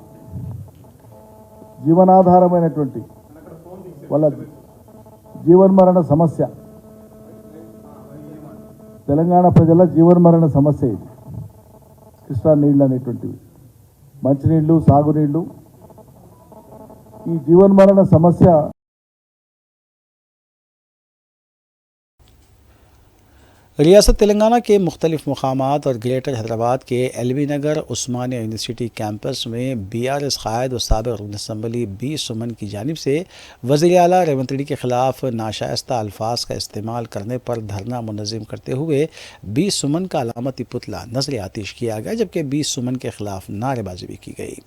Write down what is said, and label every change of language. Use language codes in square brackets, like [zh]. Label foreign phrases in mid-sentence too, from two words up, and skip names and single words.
[te] జీవనాధారమైనటువంటి వాళ్ళ జీవన్మరణ సమస్య, తెలంగాణ ప్రజల జీవన్మరణ సమస్య ఇది కృష్ణా నీళ్ళు అనేటువంటివి, మంచినీళ్ళు, సాగునీళ్ళు, ఈ జీవన్మరణ సమస్య [ur] ریاست تلنگانہ کے مختلف مقامات اور گریٹر حیدرآباد کے ایل بی نگر عثمانیہ یونیورسٹی کیمپس میں بی آر ایس قائد و سابق رکن اسمبلی بی سمن کی جانب سے وزیر اعلیٰ ریونت ریڈی کے خلاف ناشائستہ الفاظ کا استعمال کرنے پر دھرنا منظم کرتے ہوئے بی سمن کا علامتی پتلا نظر آتش کیا گیا، جبکہ بی سمن کے خلاف نعرے بازی بھی کی گئی۔